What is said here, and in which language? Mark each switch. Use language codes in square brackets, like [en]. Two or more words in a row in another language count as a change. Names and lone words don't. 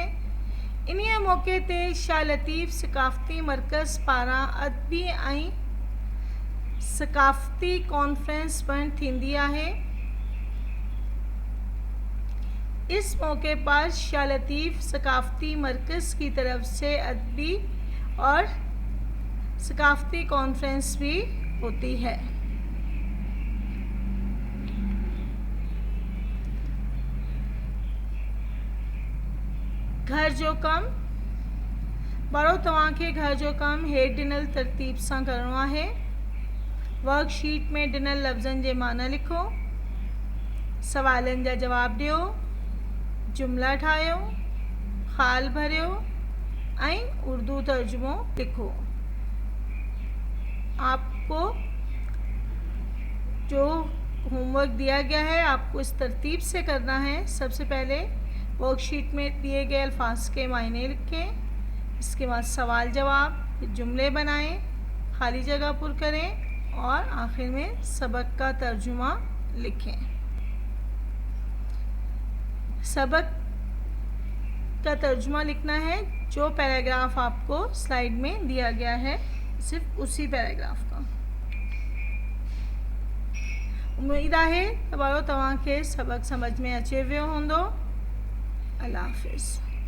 [sd] इन्हीअ मौक़े ते शाह लतीफ़ सक़ाफ़ती मर्कज़ पारां अदबी ऐं सक़ाफ़ती कॉन्फ्रेंस पिणु थींदी आहे। [ur] اس موقع پر شاہ لطیف ثقافتی مرکز کی طرف سے ادبی اور ثقافتی کانفرنس بھی ہوتی ہے. [sd] घर जो कम बारो तव्हांखे घर जो कम हेठि ॾिनल तरतीब सां करणो आहे। वर्कशीट में ॾिनल लफ़्ज़नि जे माना लिखो। सवालनि जा जवाब ॾियो। जुमला ठाहियो, ख़ाल भरियो ऐं उर्दू तर्जुमो लिखो। [ur] آپ کو جو ہوم ورک دیا گیا ہے آپ کو اس ترتیب سے کرنا ہے. سب سے پہلے ورک شیٹ میں دیے گئے الفاظ کے معنی لکھیں، اس کے بعد سوال جواب، جملے بنائیں، خالی جگہ پر کریں اور آخر میں سبق کا ترجمہ لکھیں. سبق کا ترجمہ لکھنا ہے جو پیراگراف آپ کو سلائیڈ میں دیا گیا ہے، صرف اسی پیراگراف کا. [sd] उम्मीद आहे तव्हांखे सबक समझ में अचे वियो हूंदो। अल्लाह हाफ़िज़।